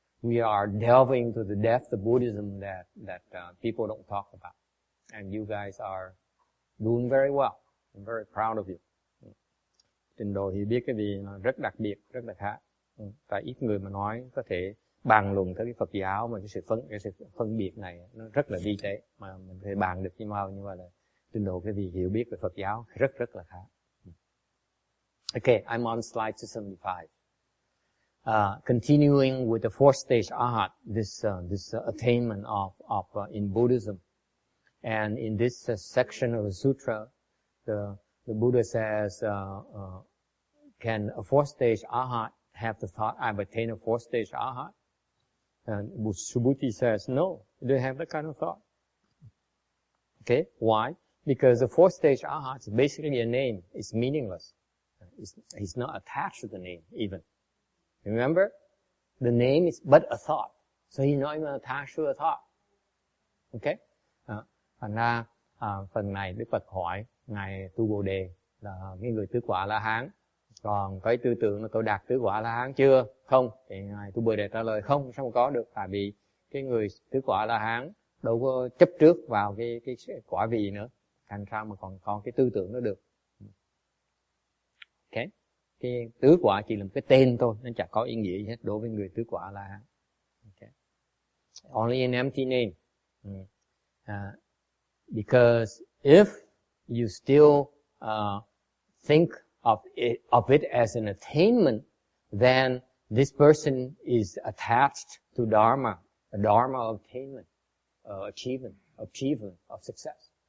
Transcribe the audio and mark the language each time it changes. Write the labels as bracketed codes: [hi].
[en] We are delving into the depth of Buddhism that people don't talk about. And you guys are doing very well. I'm very proud of you. [vi] Trình độ hiểu biết cái gì nó rất đặc biệt, rất là khá. Tại ít người mà nói có thể bàn luận tới cái Phật giáo mà cái sự phân biệt này nó rất là vi tế, mà mình có thể bàn được như vậy là trình độ cái gì hiểu biết về Phật giáo rất là khá. [en] Okay, I'm on slide 275. Continuing with the fourth stage arhat, this attainment of in Buddhism, and in this section of the sutra, the Buddha says, can a fourth stage arhat have the thought, I've attained a fourth stage arhat? And Subhuti says, no, they have that kind of thought. Okay, why? Because the fourth stage arhat is basically a name. It's meaningless. He's not attached to the name even. Remember? The name is but a thought. So he's not even attached to a thought. Okay? [vi] Thành ra, phần này Đức Phật hỏi Ngài Tu Bồ Đề là cái người tứ quả La Hán. Còn cái tư tưởng là tôi đạt tứ quả La Hán chưa? Không. Thì Ngài Tu Bồ Đề trả lời không, sao không có được? Tại vì cái người tứ quả La Hán đâu có chấp trước vào cái quả vị nữa. Thành sao mà còn cái tư tưởng nó được. Okay? Cái tứ quả chỉ là một cái tên thôi, nó chẳng có ý nghĩa gì hết đối với người tứ quả La Hán. [en] Okay. Only an empty name. Because if you still think of it as an attainment, then this person is attached to Dharma, a Dharma of attainment, achievement of success.